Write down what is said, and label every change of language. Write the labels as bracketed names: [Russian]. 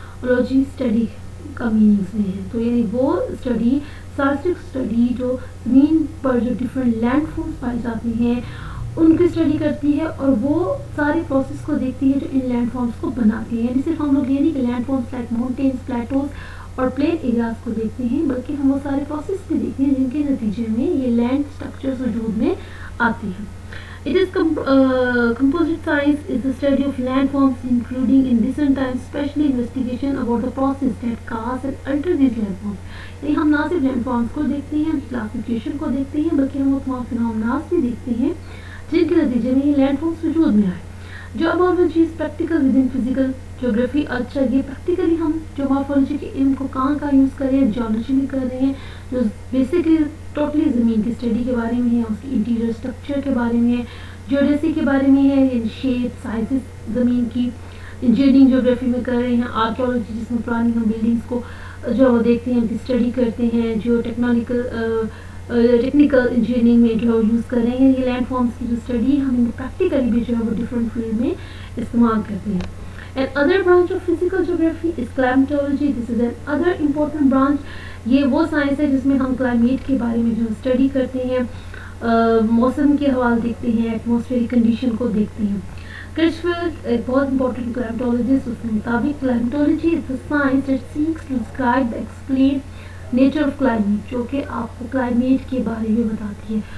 [Urdu] اولوجی study کا meanings میں ہے، تو یعنی وہ اسٹڈی سائنٹفک اسٹڈی جو زمین پر جو ڈفرینٹ لینڈ فارمز پائی جاتی ہیں ان کی اسٹڈی کرتی ہے، اور وہ سارے پروسیس کو دیکھتی ہے جو ان لینڈ فارمز کو بناتی ہیں. یعنی صرف ہم لوگ یہ نہیں کہ land forms like mountains, Plato's اور پلین ایریاز کو دیکھتے ہیں، بلکہ ہم وہ سارے پروسیس بھی دیکھتے ہیں جن کے نتیجے میں یہ لینڈ اسٹرکچرز وجود میں آتی ہیں. [English] It is composite science is the study of landforms including in recent times specially investigation about the process that cause and alter these landforms. [Urdu] یعنی ہم نہ صرف لینڈ فارمز کو دیکھتے ہیں، کلاسیفیکیشن کو دیکھتے ہیں، بلکہ ہم وہ تمام فینومیناز بھی دیکھتے ہیں جن کے نتیجے میں یہ لینڈ فارمز وجود میں آئے. [English] جو morphology is practical with in physical جغرافی. [Urdu] اچھا یہ پریکٹیکلی ہم جو مارفولوجی کے علم کو کہاں یوز کر رہے ہیں، جیولوجی میں کر رہے ہیں جو بیسکلی ٹوٹلی زمین کی اسٹڈی کے بارے میں ہے، اس کی انٹیریئر اسٹرکچر کے بارے میں ہے، جیوڈیسی کے بارے میں ہے، یعنی شیپ سائزز زمین کی. انجینئرنگ جغرافی میں کر رہے ہیں. آرکیولوجی جس میں پرانی ہم بلڈنگس کو جو وہ دیکھتے ہیں، ان کی اسٹڈی کرتے ہیں. جو ٹیکنیکل انجینئرنگ میں جو یوز کر رہے ہیں یہ لینڈ فارمز کی جو اسٹڈی ہم پریکٹیکلی بھی جو ہے وہ ڈفرینٹ فیلڈ میں استعمال کرتے ہیں. [English] And other branch of physical geography is climatology. This is another important branch. [Urdu] یہ وہ سائنس ہے جس میں ہم کلائمیٹ کے بارے میں جو اسٹڈی کرتے ہیں، موسم کے حوالے دیکھتے ہیں، ایٹماسفیئرک کنڈیشن کو دیکھتے ہیں. کرچفیلڈ ایک بہت امپورٹنٹ کلائمیٹولوجسٹ، اس کے مطابق کلائمیٹولوجی از [English] the science that seeks to describe the explain [Urdu] nature of climate, جو کہ آپ کو کلائمیٹ کے بارے میں بتاتی ہے.